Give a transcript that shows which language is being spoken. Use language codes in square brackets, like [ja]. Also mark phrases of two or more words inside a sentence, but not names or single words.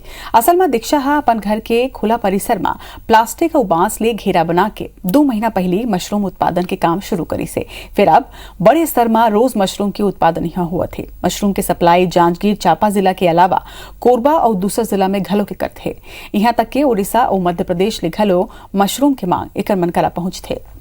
[hne] असल में दीक्षा अपन घर के खुला परिसर में प्लास्टिक और बांस ले घेरा बना के 2 महीना पहले मशरूम उत्पादन के काम शुरू करी से। फिर अब बड़े स्तर में रोज मशरूम के उत्पादन यहाँ हुआ थे। मशरूम के सप्लाई जांजगीर चांपा जिला के अलावा कोरबा और दूसरा जिला में घलो के करते हैं। यहाँ तक के उड़ीसा और मध्य प्रदेश ले घलो मशरूम के मांग एक मन करा पहुंचते।